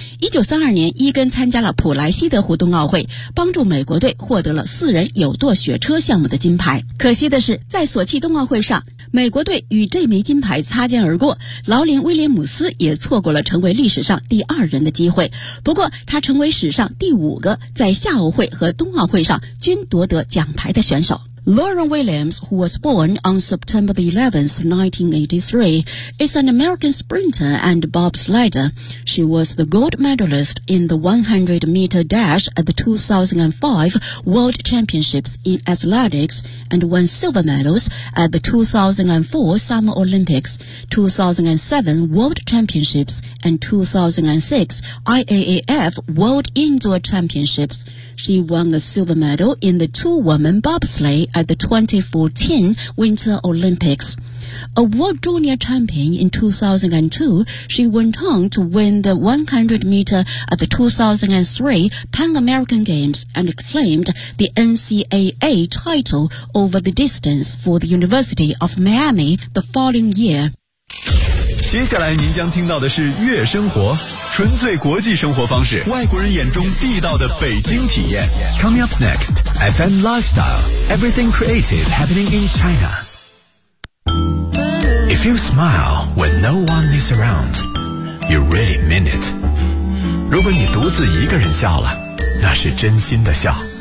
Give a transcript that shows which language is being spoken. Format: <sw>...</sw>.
<zh>1932年伊根参加了普莱西德湖冬奥会，帮助美国队获得了四人有舵雪车项目的金牌。可惜的是，在索契冬奥会上，美国队与这枚金牌擦肩而过，劳林威廉姆斯也错过了成为历史上第二人的机会。不过他成为史上第五个在夏奥会和冬奥会上均夺得奖牌的选手。</zh> <en>Lauren Williams, who was born on September the 11th, 1983, is an American sprinter and bobsledder. She was the gold medalist in the 100-meter dash at the 2005 World Championships in Athletics and won silver medals at the 2004 Summer Olympics, 2007 World Championships, and 2006 IAAF World Indoor Championships. She won a silver medal in the two-woman bobsleigh at the 2014 Winter Olympics. A world junior champion in 2002, she went on to win the 100-meter at the 2003 Pan American Games and claimed the NCAA title over the distance for the University of Miami the following year.</en> <zh>接下来您将听到的是悦生活，纯粹国际生活方式，外国人眼中地道的北京体验。</zh> <en>Coming up next, FM Lifestyle, Everything Creative Happening in China. If you smile when no one is around, you really mean it.</en> <zh>如果你独自一个人笑了，那是真心的笑。</zh>